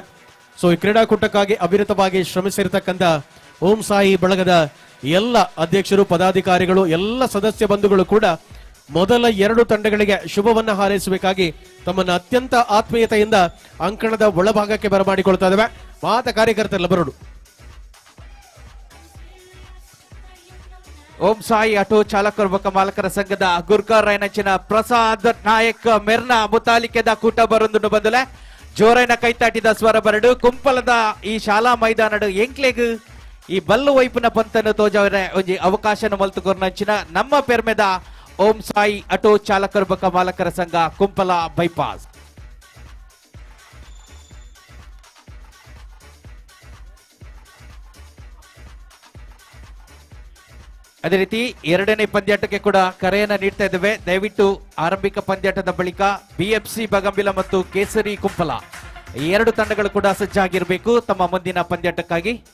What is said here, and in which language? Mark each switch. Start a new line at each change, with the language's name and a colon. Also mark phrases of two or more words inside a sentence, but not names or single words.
Kannada: ಸೊ ಈ ಕ್ರೀಡಾಕೂಟಕ್ಕಾಗಿ ಅವಿರತವಾಗಿ ಶ್ರಮಿಸಿರತಕ್ಕಂಥ ಓಂ ಸಾಯಿ ಬಳಗದ ಎಲ್ಲ ಅಧ್ಯಕ್ಷರು, ಪದಾಧಿಕಾರಿಗಳು, ಎಲ್ಲ ಸದಸ್ಯ ಬಂಧುಗಳು ಕೂಡ ಮೊದಲ 2 ತಂಡಗಳಿಗೆ ಶುಭವನ್ನ ಹಾರೈಸಬೇಕಾಗಿ ತಮ್ಮನ್ನ ಅತ್ಯಂತ ಆತ್ಮೀಯತೆಯಿಂದ ಅಂಕಣದ ಒಳಭಾಗಕ್ಕೆ ಬರಮಾಡಿಕೊಳ್ತಾ ಇದ್ದೇವೆ.
Tulu: ಮಾತ ಕಾರ್ಯಕರ್ತರೆಲ್ಲ ಬರೋಡು. ಓಂ ಸಾಯಿ ಆಟೋ ಚಾಲಕರ ಬೊಕ್ಕ ಮಾಲಕರ ಸಂಘದ ಗುರ್ಗಾರ್ ರಾಯನಂಚಿನ ಪ್ರಸಾದ್ ನಾಯಕ್ ಮೆರ್ನ ಮುತಾಲಿಕೆದ ಕೂಟ ಬರೊಂದು ಬಂದಲೆ ಜೋರೈನ ಕೈತಾಟಿದ ಸ್ವರ ಬರಡು ಕುಂಪಲದ ಈ ಶಾಲಾ ಮೈದಾನಡು ಎಂಕ್ಲೆಗ್ ಈ ಬಲ್ಲು ವೈಪುನ ಪಂತನ್ನು ತೋಜವರೆ ಒಂಜಿ ಅವಕಾಶನ ಮಲ್ತುಕೊರ್ನಂಚಿನ ನಮ್ಮ ಪೆರ್ಮೆದ ಓಂ ಸಾಯಿ ಆಟೋ ಚಾಲಕರ ಬೊಕ್ಕ ಮಾಲಕರ ಸಂಘ ಕುಂಪಲ ಬೈಪಾಸ್.
Kannada: ಅದೇ ರೀತಿ 2ನೇ ಪಂದ್ಯಾಟಕ್ಕೆ ಕೂಡ ಕರೆಯನ್ನ ನೀಡ್ತಾ ಇದ್ದೇವೆ. ದಯವಿಟ್ಟು ಆರಂಭಿಕ ಪಂದ್ಯಾಟದ ಬಳಿಕ ಬಿಎಫ್ಸಿ ಬಗಂಬಿಲ ಮತ್ತು ಕೇಸರಿ ಕುಂಪಲ 2 ತಂಡಗಳು ಕೂಡ ಸಜ್ಜಾಗಿರಬೇಕು ತಮ್ಮ ಮುಂದಿನ ಪಂದ್ಯಾಟಕ್ಕಾಗಿ.